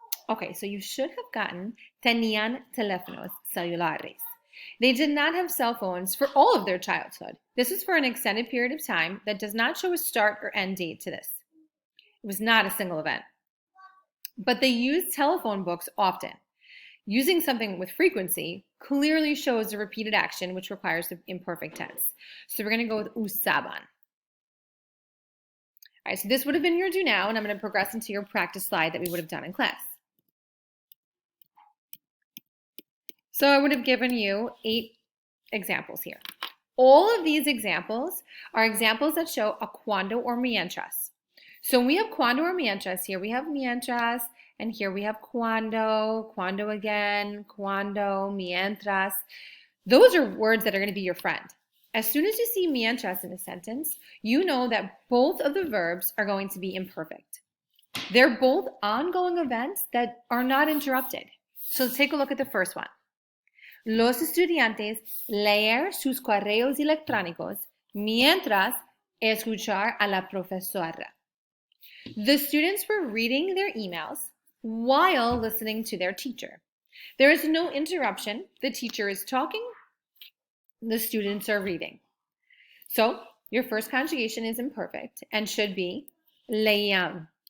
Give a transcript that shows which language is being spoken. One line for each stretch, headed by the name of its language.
English: Okay, so you should have gotten
Spanish: tenían teléfonos celulares.
English: They did not have cell phones for all of their childhood. This is for an extended period of time that does not show a start or end date to this. It was not a single event. But they used telephone books often. Using something with frequency clearly shows a repeated action, which requires the imperfect tense. So we're going to go with usaban. All right, so this would have been your do now, and I'm going to progress into your practice slide that we would have done in class. So I would have given you 8 examples here. All of these examples are examples that show a cuando or mientras. So when we have cuando or mientras here, we have mientras, and here we have cuando again, cuando, mientras. Those are words that are going to be your friend. As soon as you see mientras in a sentence, you know that both of the verbs are going to be imperfect. They're both ongoing events that are not interrupted. So let's take a look at the first one.
Spanish: Los estudiantes leer sus correos electrónicos mientras escuchar a la profesora.
English: The students were reading their emails while listening to their teacher. There is no interruption. The teacher is talking. The students are reading. So your first conjugation is imperfect and should be leían.